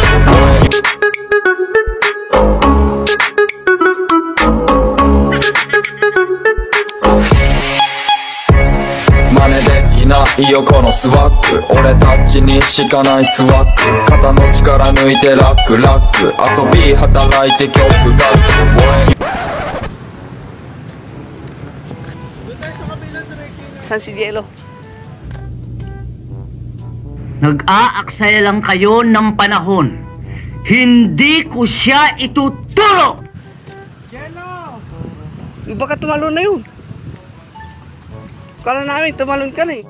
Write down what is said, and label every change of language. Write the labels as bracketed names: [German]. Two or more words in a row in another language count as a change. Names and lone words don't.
[Japanese] 真似できないよこのスワッグ俺たちにしかないスワッグ肩の力抜いてラックラック遊び働いて曲が [Filipino] San si Jello? Nag-aaksaya lang kayo ng panahon. Hindi ko siya ituturo! Jello! Baka tumalon na yun. Kala namin, tumalon ka na eh.